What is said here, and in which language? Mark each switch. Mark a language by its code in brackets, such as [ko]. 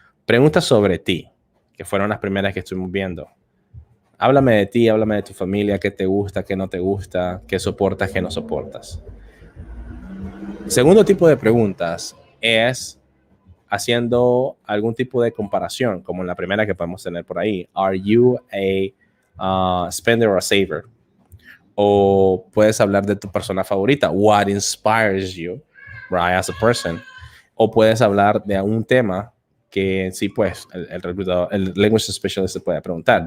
[es] Preguntas sobre ti, que fueron las primeras que estuvimos viendo. Háblame de ti, háblame de tu familia, qué te gusta, qué no te gusta, qué soportas, qué no soportas. Segundo tipo de preguntas es haciendo algún tipo de comparación, como en la primera que podemos tener por ahí. [en] Are you a spender or a saver? [es] O puedes hablar de tu persona favorita. [en] What inspires you, right, as a person? [es] O puedes hablar de un tema que sí, pues, el language specialist se puede preguntar.